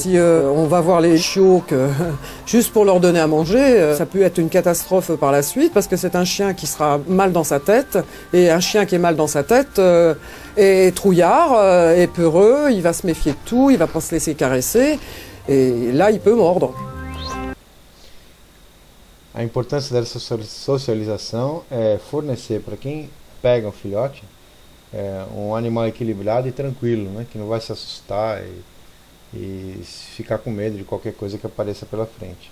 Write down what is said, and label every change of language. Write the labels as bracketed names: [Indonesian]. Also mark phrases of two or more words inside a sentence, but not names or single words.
[French] Si on va voir les chiots juste pour leur donner à manger, ça peut être une catastrophe par la suite, parce que c'est un chien qui sera mal dans sa tête, et un chien qui est mal dans sa tête est trouillard, est peureux, il va se méfier de tout, il va pas se laisser caresser, et là il peut mordre. [Portuguese] A importância dessa socialização é fornecer para quem pega um filhote um animal equilibrado e tranquilo, né? Que não vai se assustar e ficar com medo de qualquer coisa que apareça pela frente.